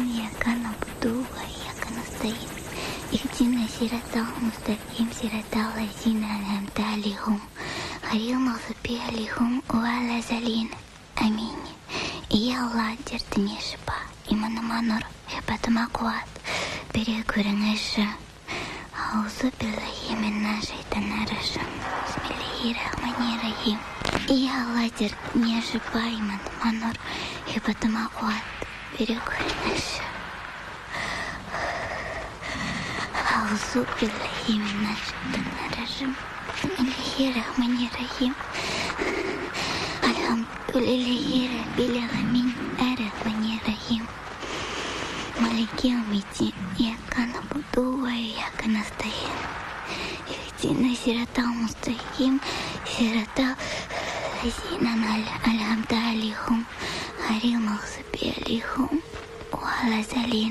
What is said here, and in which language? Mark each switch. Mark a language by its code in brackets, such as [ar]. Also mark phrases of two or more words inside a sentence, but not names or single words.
[ar] إياك نعبد وإياك نستعين. اهدنا الصراط المستقيم صراط الذين أنعمت عليهم غير المغضوب عليهم ولا الضالين. [kk] Аминь. И я Аллах, дертіне шипа, иманыма нұр, хебатыма қуат, бере көріңізші. [ar] أعوذ بالله من الشيطان الرجيم. بسم الله الرحمن الرحيم. [kk] И я Аллах, дертіне шипа, иманыма нұр, хебатыма қуат, бере көріңізші. [ar] أعوذ بالله من الشيطان الرجيم. بسم الله الرحمن الرحيم. الحمد لله رب العالمين الرحمن الرحيم مالك يوم الدين. إياك نعبد وإياك نستعين. اهدنا الصراط المستقيم صراط الذين أنعمت عليهم غير المغضوب عليهم ولا الضالين.